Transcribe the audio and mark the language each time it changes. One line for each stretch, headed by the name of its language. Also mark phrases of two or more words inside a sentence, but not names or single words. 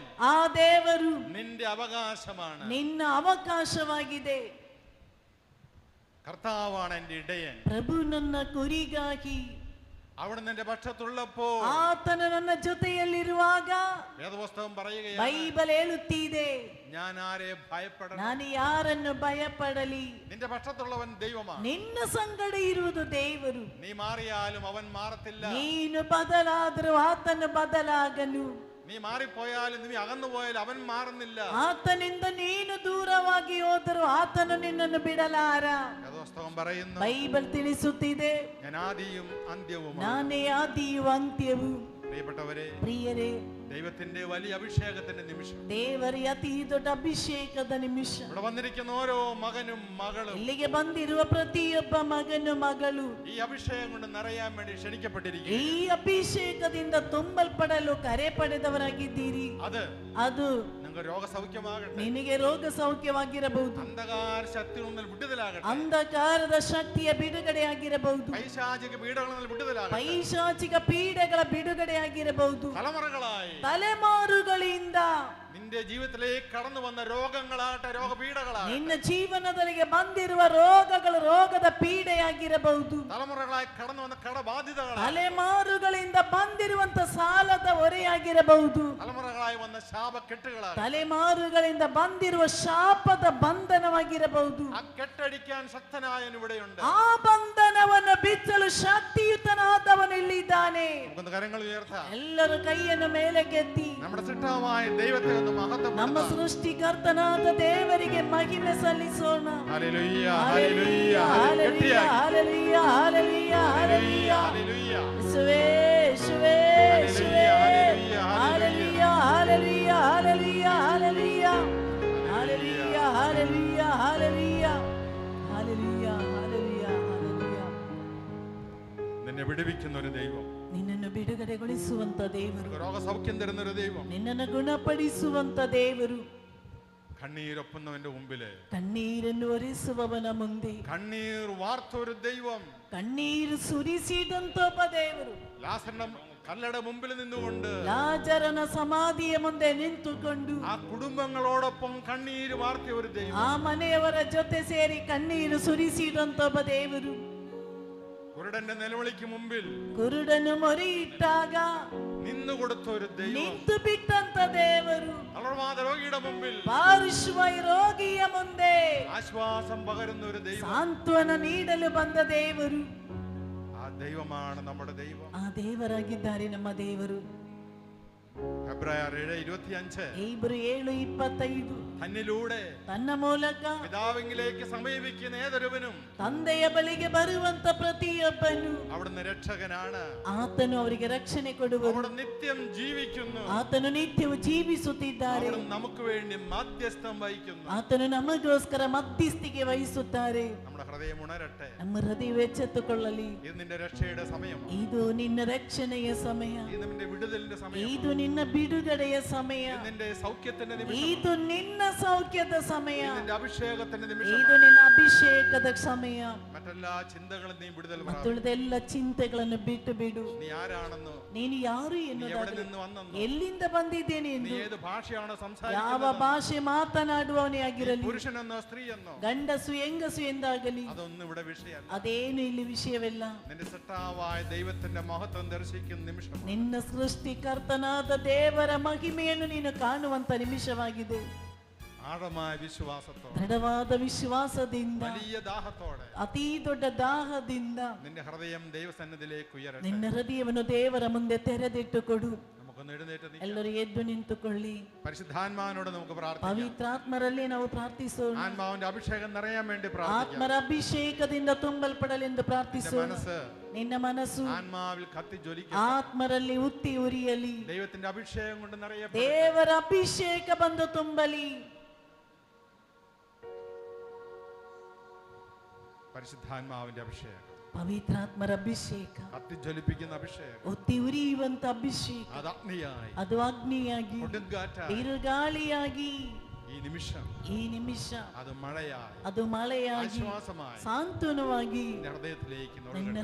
Kannada: ಆ ದೇವರು
Malayalam: നിന്റെ അവകാശമാണ്.
Kannada: ನಿನ್ನ ಅವಕಾಶವಾಗಿದೆ.
Malayalam: കർത്താവാണ് എന്റെ ഇടയൻ,
Kannada: ಪ್ರಭು ನನ್ನ ಕುರಿಗಾಗಿ,
Malayalam: അവിടെ നിന്റെ പക്ഷത്തുള്ളപ്പോൾ,
Kannada: ಆತನು ನನ್ನ ಜೊತೆಯಲ್ಲಿರುವಾಗ,
Malayalam: വേദപുസ്തകം പറയുകയാണ്,
Kannada: ಬೈಬಲ್ ಹೇಳುತ್ತಿದೆ,
Malayalam: ഞാൻ ആരെ ഭയപ്പെടണം?
Kannada: ನಾನು ಯಾರನ್ನು ಭಯಪಡಲಿ?
Malayalam: നിന്റെ പക്ഷത്തുള്ളവൻ ദൈവമാണ്.
Kannada: ನಿನ್ನ ಸಂಗಡ ಇರುವುದು ದೇವರು.
Malayalam: നീ മാറിയാലും അവൻ മാറത്തില്ല.
Kannada: ನೀನು ಬದಲಾದರೂ ಆತನು ಬದಲಾಗನು.
Malayalam: നീ മാറിപ്പോയാലും നീ അകന്നു പോയാലും അവൻ മാറുന്നില്ല.
Kannada: ಆತನಿಂದ ನೀನು ದೂರವಾಗಿ ಹೋದರೂ ಆತನು ನಿನ್ನನ್ನು ಬಿಡಲಾರ.
Malayalam: വേദപുസ്തകം പറയുന്നു,
Kannada: ಬೈಬಲ್ ತಿಳಿಸುತ್ತಿದೆ,
Malayalam: ഞാൻ ആദിയും അന്ത്യവും.
Kannada: ನಾನೇ ಆದಿಯು ಅಂತ್ಯವು.
Malayalam: പ്രിയപ്പെട്ടവരെ,
Kannada: ಪ್ರಿಯರೇ,
Malayalam: ദൈവത്തിന്റെ വലിയ അഭിഷേകത്തിന്റെ നിമിഷം,
Kannada: ದೇವರ ಅತಿ ದೊಡ್ಡ ಅಭಿಷೇಕದ ನಿಮಿಷ.
Malayalam: ഇവിടെ വന്നിരിക്കുന്ന ഓരോ മകനും മകളും
Kannada: ಇಲ್ಲಿಗೆ ಬಂದಿರುವ ಪ್ರತಿಯೊಬ್ಬ ಮಗನು ಮಗಳು
Malayalam: ഈ അഭിഷേകം കൊണ്ട് നിറയാൻ വേണ്ടി ക്ഷണിക്കപ്പെട്ടിരിക്കുന്നു.
Kannada: ಈ ಅಭಿಷೇಕದಿಂದ ತುಂಬಲ್ಪಡಲು ಕರೆ ಪಡೆದವರಾಗಿದ್ದೀರಿ. ಅದು
Malayalam: നിങ്ങൾക്ക് രോഗസൗഖ്യമാകട്ടെ,
Kannada: ನಿನಗೆ ರೋಗ ಸೌಖ್ಯವಾಗಿರಬಹುದು,
Malayalam: അന്ധകാര ശക്തിയിൽ നിന്ന് വിടുതലാകട്ടെ,
Kannada: ಅಂಧಕಾರದ ಶಕ್ತಿಯ ಬಿಡುಗಡೆಯಾಗಿರಬಹುದು,
Malayalam: പൈശാചിക പീഡകളിൽ നിന്ന് വിടുതലാകട്ടെ,
Kannada: ಪೈಶಾಚಿಕ ಪೀಡೆಗಳ ಬಿಡುಗಡೆಯಾಗಿರಬಹುದು.
Malayalam: തലമുറകളായി
Kannada: ತಲೆಮಾರುಗಳಿಂದ
Malayalam: നിന്റെ ജീവിതത്തിലേക്ക് കടന്നു വന്ന രോഗങ്ങളാകട്ടെ, രോഗപീഡകളാകട്ടെ,
Kannada: ನಿನ್ನ ಜೀವನದಲ್ಲಿಗೆ ಬಂದಿರುವ ರೋಗಗಳು ರೋಗದ ಪೀಡೆಯಾಗಿರಬಹುದು.
Malayalam: തലമുറകളായി കടന്നു വന്ന കടബാധ്യതകളാകട്ടെ,
Kannada: ತಲೆಮಾರುಗಳಿಂದ ಬಂದಿರುವಂತ ಸಾಲದ ಹೊರೆಯಾಗಿರಬಹುದು.
Malayalam: തലമുറകളായി വന്ന ശാപക്കെട്ടുകളാകട്ടെ,
Kannada: ತಲೆಮಾರುಗಳಿಂದ ಬಂದಿರುವ ಶಾಪದ ಬಂಧನವಾಗಿರಬಹುದು.
Malayalam: ആ കെട്ടടിക്കാൻ ശക്തനായവൻ ഇവിടെയുണ്ട്.
Kannada: ಆ ಬಂಧನವನ್ನು ಬಿಚ್ಚಲು ಶಕ್ತಿಯುತನಾದವನು ಇಲ್ಲಿದ್ದಾನೆ.
Malayalam: നമുക്കൊന്ന് കരങ്ങൾ ഉയർത്താം.
Kannada: ಎಲ್ಲರೂ ಕೈಯನ್ನು ಮೇಲಕ್ಕೆತ್ತಿ
Malayalam: നമ്മുടെ സിട്ടാവായ ദൈവത്തെ ഒന്ന്
Kannada: ನಮ್ಮ
Malayalam: മഹത്വപ്പെടുത്താം.
Kannada: ಸೃಷ್ಟಿಕರ್ತನಾದ ದೇವರಿಗೆ ಮಹಿಮೆ ಸಲ್ಲಿಸೋಣ.
Malayalam: ഹല്ലേലൂയ,
Kannada: ಹಲ್ಲೆಲೂಯ,
Malayalam: ഹല്ലേലൂയ,
Kannada: ಹಲ್ಲೆಲೂಯ, ಹಲ್ಲೆಲೂಯ, ಹಲ್ಲೆಲೂಯ,
Malayalam: ഹല്ലേലൂയ.
Kannada: ಯೇಸುವೇ, ಯೇಸುವೇ, ಯೇಸುವೇ. ಹಲ್ಲೆಲೂಯ, ಹಲ್ಲೆಲೂಯ, ಹಲ್ಲೆಲೂಯ, ಹಲ್ಲೆಲೂಯ, ಹಲ್ಲೆಲೂಯ, ಹಲ್ಲೆಲೂಯ, ಹಲ್ಲೆಲೂಯ, ಹಲ್ಲೆಲೂಯ, ಹಲ್ಲೆಲೂಯ, ಹಲ್ಲೆಲೂಯ.
Malayalam: നിന്നെ വിടുവിക്കുന്ന ഒരു ദൈവം,
Kannada: ನಿನ್ನನ್ನು ಬಿಡುಗಡೆಗೊಳಿಸುವಂತ ದೇವರು,
Malayalam: രോഗസൗഖ്യം തരുന്ന ഒരു ദൈവം,
Kannada: ನಿನ್ನನ್ನು ಗುಣಪಡಿಸುವಂತ ದೇವರು,
Malayalam: കണ്ണീരൊപ്പുന്നവന്റെ മുമ്പില്
Kannada: ಕಣ್ಣೀರನ್ನು ಒರೆಸುವವನ ಮುಂದೆ
Malayalam: കണ്ണീർ വാർത്തൊരു ദൈവം,
Kannada: ಕಣ್ಣೀರು ಸುರಿಸಿದಂತ ಒಬ್ಬ ದೇವರು,
Malayalam: ലാസറിന്റെ കല്ലട മുമ്പിൽ നിന്നുകൊണ്ട്
Kannada: ಲಾಜರನ ಸಮಾಧಿಯ ಮುಂದೆ ನಿಂತುಕೊಂಡು
Malayalam: ആ കുടുംബങ്ങളോടൊപ്പം കണ്ണീര് വാർത്തിയ ഒരു ദൈവം,
Kannada: ಆ ಮನೆಯವರ ಜೊತೆ ಸೇರಿ ಕಣ್ಣೀರು ಸುರಿಸಿದಂತ ಒಬ್ಬ ದೇವರು,
Malayalam: കുരുടന്റെ നിലവിളിക്ക് മുമ്പിൽ
Kannada: ಕುರುಡನು ಮೊರೆಯಿಟ್ಟಾಗ
Malayalam: നിന്നുകൊടുത്ത ഒരു ദൈവം,
Kannada: ನಿಂತು ಬಿಟ್ಟಂತ ದೇವರು,
Malayalam: തളർവാദ രോഗിയുടെ മുമ്പിൽ
Kannada: ಪಾರ್ಶ್ವವಾಯು ರೋಗಿಯ ಮುಂದೆ
Malayalam: ആശ്വാസം പകരുന്ന ഒരു ദൈവം,
Kannada: ಸಾಂತ್ವನ ನೀಡಲು ಬಂದ ದೇವರು.
Malayalam: ആ ദൈവമാണ് നമ്മുടെ ദൈവം.
Kannada: ಆ ದೇವರಾಗಿದ್ದಾರೆ ನಮ್ಮ ದೇವರು.
Malayalam: ഹെബ്രായർ 7:25
Kannada: ಇಬ್ರು 7:25
Malayalam: തന്നിലൂടെ
Kannada: ತನ್ನ ಮೂಲಕ
Malayalam: പിതാവിലേക്ക് സമീപിക്കുന്ന ഏതൊരുവനും
Kannada: ತಂದೆಯ ಬಳಿಗೆ ಬರುವಂತ ಪ್ರತಿಯೊಬ್ಬನು
Malayalam: അവിടുന്ന് രക്ഷകനാണ്.
Kannada: ಆತನು ಅವರಿಗೆ ರಕ್ಷಣೆ ಕೊಡುವರು.
Malayalam: അവിടെ നിത്യം ജീവിക്കുന്നു.
Kannada: ಆತನು ನಿತ್ಯವೂ ಜೀವಿಸುತ್ತಿದ್ದಾರೆ.
Malayalam: അവിടുന്ന് നമുക്ക് വേണ്ടി മധ്യസ്ഥം വഹിക്കുന്നു.
Kannada: ಆತನು ನಮಗೋಸ್ಕರ ಮಧ್ಯಸ್ಥಿಕೆ ವಹಿಸುತ್ತಾರೆ.
Malayalam: നമ്മുടെ ഹൃദയം ഉണരട്ടെ.
Kannada: ನಮ್ಮ ಹೃದಯ ಎಚ್ಚೆತ್ತುಕೊಳ್ಳಲಿ.
Malayalam: ഇത് നിന്റെ രക്ഷയുടെ സമയം.
Kannada: ಇದು ನಿನ್ನ ರಕ್ಷಣೆಯ ಸಮಯ.
Malayalam: ഇത് നിന്റെ വിടുതലിന്റെ സമയം.
Kannada: ಇದು ನಿನ್ನ ಬಿಡುಗಡೆಯ ಸಮಯ.
Malayalam: ഇത് നിന്റെ സൗഖ്യത്തിന്റെ നിമിഷം.
Kannada: ಇದು ನಿನ್ನ സൗഖ്ಯದ ಸಮಯ.
Malayalam: ഇത് നിന്റെ അഭിഷേകത്തിന്റെ നിമിഷം.
Kannada: ಇದು ನಿನ್ನ ಅಭಿಷೇಕದ ಸಮಯ.
Malayalam: മറ്റെല്ലാ ചിന്തകളും നീ വിടുതൽ പ്രാപിക്കും.
Kannada: ಮತ್ತುಳಿದೆಲ್ಲ ಚಿಂತೆಗಳನ್ನು ಬಿಟ್ಟು ಬಿಡು.
Malayalam: നീ ആരാണെന്നോ,
Kannada: ನೀನು ಯಾರು
Malayalam: നീ എവിടെ
Kannada: ಎನ್ನುವುದಾದರೆ,
Malayalam: നിന്ന് വന്നെന്നോ,
Kannada: ಎಲ್ಲಿಂದ ಬಂದಿದ್ದೇನೆ
Malayalam: നീ
Kannada: ಎಂದು,
Malayalam: ഏത് ഭാഷയാണോ
Kannada: ಯಾವ
Malayalam: സംസാരിക്കുന്നത്,
Kannada: ಭಾಷೆ ಮಾತನಾಡುವವನೇ ಆಗಿರಲಿ,
Malayalam: പുരുഷനെന്നോ സ്ത്രീയെന്നോ,
Kannada: ಗಂಡಸು ಹೆಂಗಸು ಎಂದಾಗಲಿ,
Malayalam: അതൊന്നും ഇവിടെ വിഷയമല്ല.
Kannada: ಅದೇನು ಇಲ್ಲಿ ವಿಷಯವಿಲ್ಲ.
Malayalam: നിന്റെ സൃഷ്ടാവായ ദൈവത്തിന്റെ മഹത്വം ദർശിക്കുന്ന നിമിഷം,
Kannada: ನಿನ್ನ ಸೃಷ್ಟಿಕರ್ತನಾದ ದೇವರ ಮಹಿಮೆಯನ್ನು ನೀನು ಕಾಣುವಂತ ನಿಮಿಷವಾಗಿದೆ.
Malayalam: ആഴമായ വിശ്വാസത്തോടെ,
Kannada: ದೃಢವಾದ ವಿಶ್ವಾಸದಿಂದ,
Malayalam: വലിയ ദാഹത്തോടെ
Kannada: ಅತೀ ದೊಡ್ಡ ದಾಹದಿಂದ
Malayalam: നിന്റെ ഹൃദയം ദൈവസന്നിധിയിലേക്ക് ഉയരട്ടെ.
Kannada: ನಿನ್ನ ಹೃದಯವನ್ನು ದೇವರ ಮುಂದೆ ತೆರೆದಿಟ್ಟು ಕೊಡು.
Malayalam: നമുക്കൊന്ന് എഴുന്നേറ്റ് നിൽക്കാം.
Kannada: ಎಲ್ಲರೂ ಎದ್ದು ನಿಂತುಕೊಳ್ಳಿ.
Malayalam: പരിശുദ്ധാത്മാവിനോട് നമുക്ക് പ്രാർത്ഥിക്കാം.
Kannada: ಪವಿತ್ರಾತ್ಮರಲ್ಲಿ ನಾವು ಪ್ರಾರ್ಥಿಸೋಣ.
Malayalam: ആത്മാവിന്റെ അഭിഷേകം നിറയാൻ വേണ്ടി പ്രാർത്ഥിക്കാം.
Kannada: ಆತ್ಮರ ಅಭಿಷೇಕದಿಂದ ತುಂಬಲ್ಪಡಲೆಂದು
Malayalam: നിന്റെ
Kannada: ಪ್ರಾರ್ಥಿಸೋಣ.
Malayalam: മനസ്സ്
Kannada: ನಿನ್ನ ಮನಸ್ಸು
Malayalam: ആത്മാവിൽ കത്തി ജ്വലിക്കട്ടെ.
Kannada: ಆತ್ಮರಲ್ಲಿ ಉತ್ತಿ ಉರಿಯಲಿ.
Malayalam: ദൈവത്തിന്റെ അഭിഷേകം കൊണ്ട് നിറയപ്പെടട്ടെ.
Kannada: ದೇವರ ಅಭಿಷೇಕ ಬಂದು ತುಂಬಲಿ.
Malayalam: പരിശുദ്ധാത്മാവിന്റെ അഭിഷേകം,
Kannada: ಪವಿತ್ರಾತ್ಮರ ಅಭಿಷೇಕ,
Malayalam: കത്തി ജ്വലിപ്പിക്കുന്ന അഭിഷേകം,
Kannada: ಒತ್ತಿ ಉರಿಯುವಂತ ಅಭಿಷೇಕ,
Malayalam: അത് അഗ്നിയായി,
Kannada: ಅದು ಅಗ್ನಿಯಾಗಿ,
Malayalam: കൊടുങ്കാറ്റായി,
Kannada: ಬಿರುಗಾಳಿಯಾಗಿ,
Malayalam: ഈ നിമിഷം
Kannada: ಅದು
Malayalam: മഴയായി,
Kannada: ಅದು ಮಳೆಯಾಗಿ,
Malayalam: ആശ്വാസമായി
Kannada: ಸಾಂತ್ವನವಾಗಿ
Malayalam: നിന്റെ ഹൃദയത്തിലേക്ക്
Kannada: ನಿನ್ನ
Malayalam: നുഴങ്ങട്ടെ.